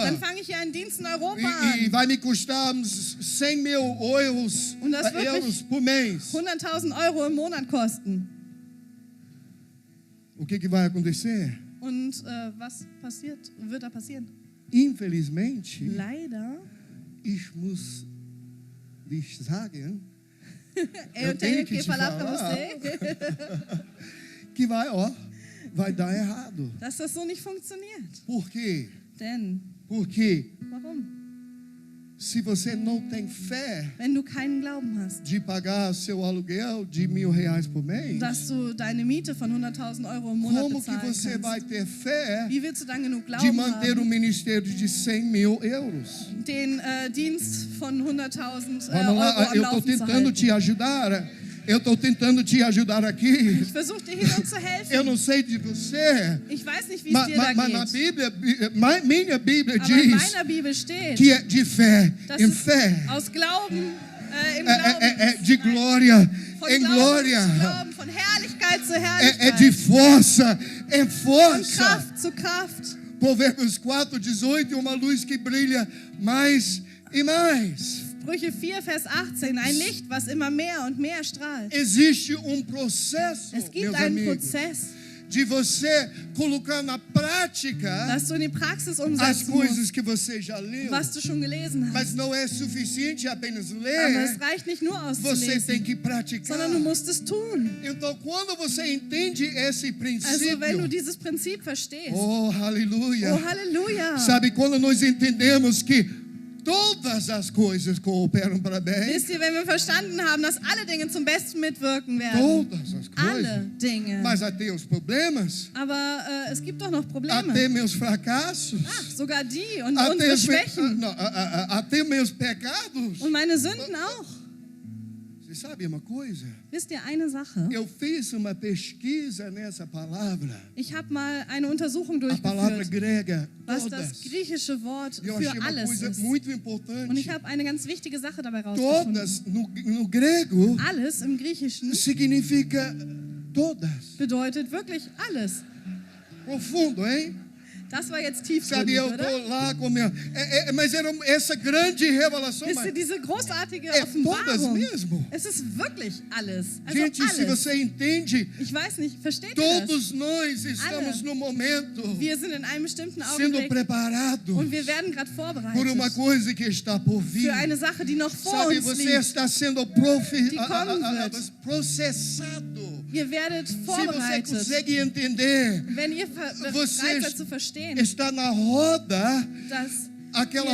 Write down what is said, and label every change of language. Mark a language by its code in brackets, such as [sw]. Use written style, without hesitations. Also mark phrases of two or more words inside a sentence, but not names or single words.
[de] Dann fange ich hier einen Dienst in Europa [pt] E [de] an. [pt] vai me custar uns 100 mil euros, [de] Und das wird [pt] euros por mês. [de] 100.000 Euro im Monat kosten. [pt] O que vai acontecer? [de] Und was wird da passieren? [pt] Infelizmente, [de] Leider, ich muss dich sagen, [pt] eu tenho tenho que que te falar para falar. você que vai dar errado. [de] dass das so nicht funktioniert. [pt] Por quê? [de] Denn, [pt] Porque [de] warum? [pt] se você não tem fé [de] Wenn du keinen Glauben hast, [pt] de pagar seu aluguel de R$1.000 por mês, [de] dass du deine Miete von 100.000 Euro im Monat [pt] como que [de] bezahlen [pt] você vai [de] kannst, [pt] ter fé [de] wie willst du dann genug [pt] de [de] Glauben [pt] manter um [de] haben, [pt] ministério de 100 mil euros? [de] den Dienst von 100.000 [pt] Vamos [de] Euro [pt] lá, [de] am [pt] eu estou [de] Laufen zu [pt] tentando [de] halten? [pt] te ajudar. Eu estou tentando te ajudar aqui. [de] Ich versuche dir hier nur zu [pt] Eu [de] helfen. [pt] não sei de você, [de] Ich weiß nicht, wie es dir da [pt] mas na [de] geht. [pt] Bíblia, minha Bíblia [de] Aber in [pt] diz [de] meiner Bibel steht, [pt] que é de fé, [de] dass [pt] em [de] es [pt] fé, [de] aus Glauben, in Glauben, [pt] é de glória [de] von [pt] em [de] Glauben [pt] glória, [de] zu Glauben, von Herrlichkeit zu [pt] é [de] Herrlichkeit, [pt] de força em [de] von [pt] força. [de] Kraft zu Kraft. [pt] Provérbios 4:18, uma luz que brilha mais e mais. [de] Sprüche 4, Vers 18, ein Licht, was immer mehr und mehr strahlt. [pt] Existe processo, [de] Es gibt [pt] meus [de] einen [pt] amigos, [de] Prozess, [pt] de você colocar na prática [de] dass du in die Praxis [pt] as [de] umsetzen [pt] coisas [de] musst, [pt] que você já leu. [de] was du schon gelesen hast. [pt] Mas não é suficiente apenas [de] Aber [pt] ler, [de] es reicht nicht nur [pt] você tem [de] auszulesen, [pt] que praticar. [de] sondern du musst es tun. [pt] Então, quando você entende esse [de] Also [pt] princípio, [de] wenn du dieses Prinzip verstehst, [pt] oh, aleluia. [de] oh Halleluja. [pt] Sabe, quando nós entendemos que todas as coisas cooperam para bem, [de] Wisst ihr, wenn wir verstanden haben, dass alle Dinge zum Besten mitwirken werden, [pt] todas as [de] alle [pt] coisas, [de] Dinge, [pt] mas até os problemas, [de] aber es gibt doch noch Probleme, [pt] até meus fracassos, [de] sogar die und [pt] até, [de] unsere Schwächen [pt] não, até meus pecados. [de] und meine Sünden auch. [pt] Você sabe uma coisa? [de] Wisst ihr eine Sache? [pt] Eu fiz uma pesquisa nessa palavra, [de] Ich habe mal eine Untersuchung [pt] a palavra [de] durchgeführt, [pt] grega, [de] was [pt] todas. [de] das griechische Wort [pt] Eu [de] für [pt] achei uma [de] alles [pt] coisa [de] ist. [pt] muito [de] Und [pt] importante. [de] ich habe eine ganz wichtige Sache dabei rausgefunden. [pt] Todas, no grego, [de] Alles im Griechischen [pt] significa todas. [de] bedeutet wirklich alles. [pt] Profundo, hein? [de] Das war jetzt [pt] Sabe, [de] tiefgründig, [pt] eu [de] oder? [pt] estou lá com minha... mas era essa grande revelação. [de] Wisst ihr, [pt] Mas, [de] diese großartige [pt] todas [de] Offenbarung, [pt] mesmo. [de] es ist wirklich alles. Also [pt] Gente, se [de] alles. [pt] você entende, [de] Ich weiß nicht, versteht ihr das? [pt] todos nós estamos no momento [de] Wir sind in einem bestimmten [pt] sendo [de] Augenblick [pt] preparados [de] und wir werden gerade [pt] por uma [de] vorbereitet [pt] coisa que está por vir. [de] für eine Sache, die noch vor [pt] Sabe, [de] uns [pt] você [de] liegt. [pt] está sendo [de] Die kommen wird. [pt] processado. [de] Ihr werdet [pt] Se você [de] vorbereitet. [pt] consegue entender, [de] Wenn ihr [pt] Você [de] bereit seid zu verstehen, [pt] está na roda, [de] dass [pt] aquela